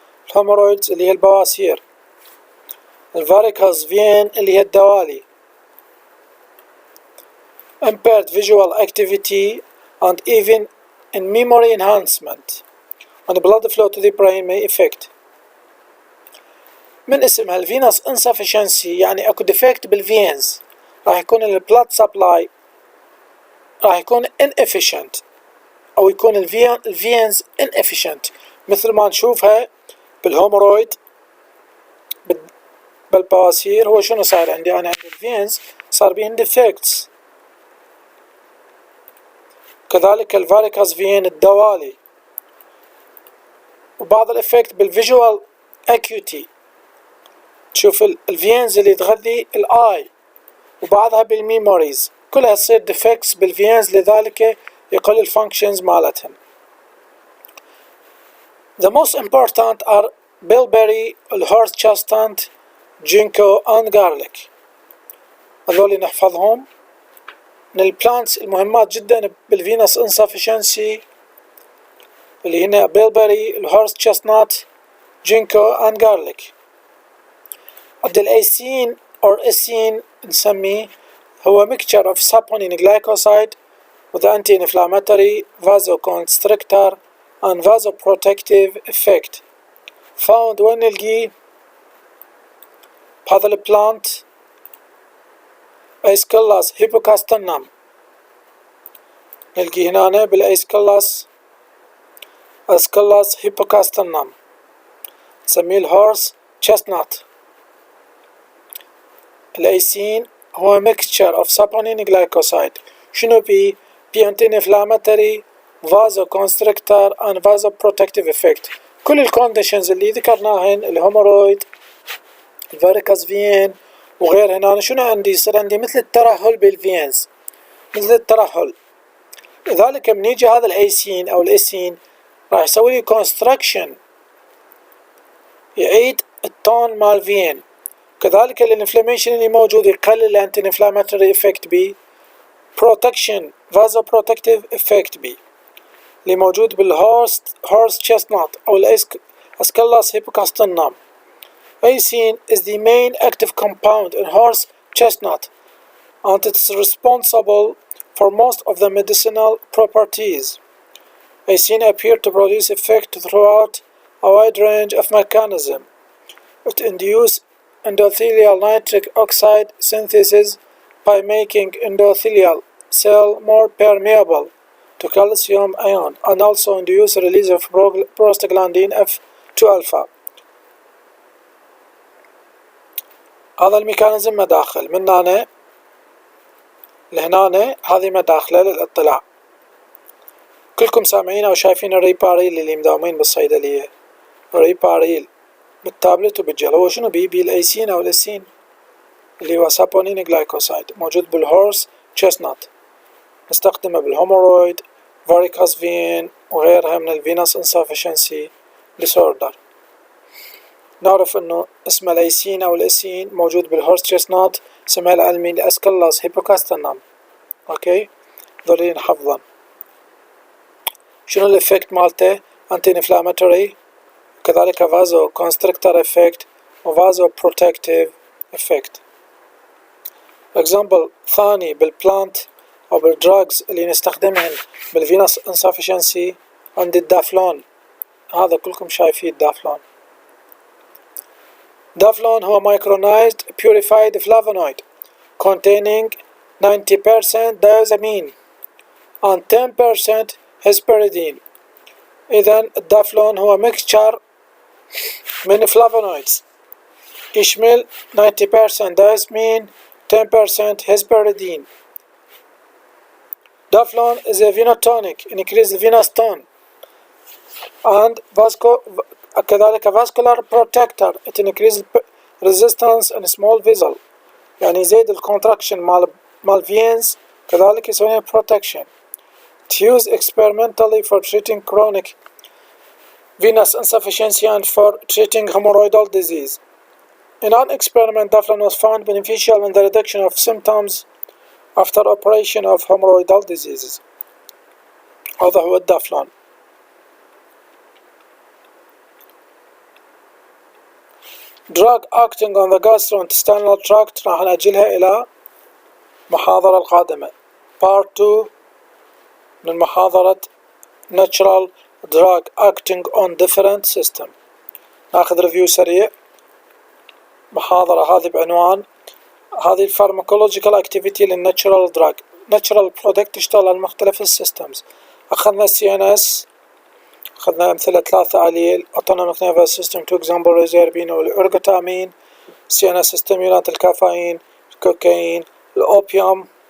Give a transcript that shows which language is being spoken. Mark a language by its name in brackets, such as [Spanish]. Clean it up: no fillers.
[Arabic] الهemorrhoids اللي هي البواسير. الvaricose vein اللي هي الدوالي. [English] impaired visual activity and even in memory enhancement. and blood flow to the brain may affect. [Arabic] من اسمها الفينوس insufficiency يعني اكو defect بالفينز، راح يكون البلاد سبلاي راح يكون inefficient او يكون الفينز inefficient، مثل ما نشوفها بالهومرويد بالبواسير. هو شنو صار عندي؟ انا عندي الفينز صار بيهن defects. كذلك الفاريكوز فين الدوالي. وبعض الافكت بالفيجوال اكيوتي، تشوف الفينز اللي تغذي الاي، وبعضها بالميموريز، كلها تصير ديفكتس بالفينز، لذلك يقل الفانكشنز مالتهم. [English] The most important are bilberry, الهورس chestnut, ginkgo and garlic. [Arabic] هذول نحفظهم من البلانتس المهمات جدا بالفينوس insufficiency اللي هنا bilberry, الهورس chestnut, ginkgo and garlic. الأيسين or أسين نسميه هو [English] mixture of saponin glycoside with anti-inflammatory, vasoconstrictor and vasoprotective effect found [Arabic] وين نلقيه بهذا البلانت؟ أيسكلاس هيبوكاستنم نلقيه هنا بالأيسكلاس أيسكلاس هيبوكاستنم، نسميه الهورس chestnut. [English] الأيسين هو mixture of saponin glycoside. [Arabic] شنو بي [English] anti-inflammatory, vasoconstrictor and vasoprotective effect. [Arabic] كل الكونديشنز اللي ذكرناهن الهومرويد، الفاريكوز فين وغير هنا، شنو عندي؟ يصير عندي مثل الترهل بالفينز، مثل الترهل. لذلك من يجي هذا الايسين او الاسين راح يسوي لي كونستراكشن، يعيد التون مال فين. كذلك الانفلاميشن اللي موجود يقلل الانتي انفلاماتوري افكت بي، بروتكشن فازو بروتكتيف افكت بي اللي موجود بالهورس chestnut او الاسكلاس هيبوكاستنم. [English] Aisine is the main active compound in horse chestnut and it's responsible for most of the medicinal properties. Aisine appear to produce effect throughout a wide range of mechanisms. It induces endothelial nitric oxide synthesis by making endothelial cell more permeable to calcium ion and also induce release of prostaglandin F2 alpha. [Arabic] هذا الميكانيزم مداخل من هنا لهنا، هذه مداخله للاطلاع. كلكم سامعين أو شايفين الريباريل اللي مداومين بالصيدلية. الريباريل بالتابلت وبالجل هو شنو بي الأيسين أو الأسين اللي هو سابونين جلايكوسايد، موجود بالهورس تشيستنات، نستخدمه بالهومورويد، فاريكوس فين وغيرها من الفينوس انسفشنسي ديسوردر. نعرف انه اسم الأيسين أو الأسين موجود بالهورس تشيستنات، اسمها العلمي الأسكلاس هيبوكاستنم. اوكي، ضروري نحفظن. شنو الافكت مالته؟ انتي انفلاماتوري، كذلك فازو كونستريكتور افكت وفازو بروتكتيف افكت. اكزامبل ثاني بالبلانت او بالدراجز اللي نستخدمهن بالفينوس انسفشنسي عند الدافلون. هذا كلكم شايفين الدافلون. [English] Daflon هو micronized purified flavonoid containing 90% diazepine and 10% hesperidine. [Arabic] إذن الدافلون هو mixture من flavonoids يشمل 90% diazepine 10% hesperidine. [English] Daflon is a venotonic, increase the venous tone, and كذلك vascular protector, it increases resistance in small vessel، [Arabic] يعني يزيد الكونتراكشن مال veins، كذلك يسوي protection. [English] It's used experimentally for treating chronic venous insufficiency and for treating hemorrhoidal disease. In an experiment, Daflon was found beneficial in the reduction of symptoms after operation of hemorrhoidal diseases. [Arabic] هذا هو الدافلون. [English] Drug acting on the gastrointestinal tract [Arabic] راح نأجلها إلى محاضرة القادمة. [English] part 2 [Arabic] من محاضرة [English] natural drug acting on different system. [Arabic] ناخذ ريفيو سريع. محاضرة هذه بعنوان هذه الفارماكولوجيكال اكتيفيتي للناتشرال دراج، ناتشرال برودكت تشتغل على مختلف السيستمز. أخذنا CNS، أخذنا أمثلة 3 عليل [English] autonomic nervous system 2 example [Arabic] ريزيربين والإرغوتامين، CNS ستيمولانت الكافيين، الكوكايين، الأوبيوم.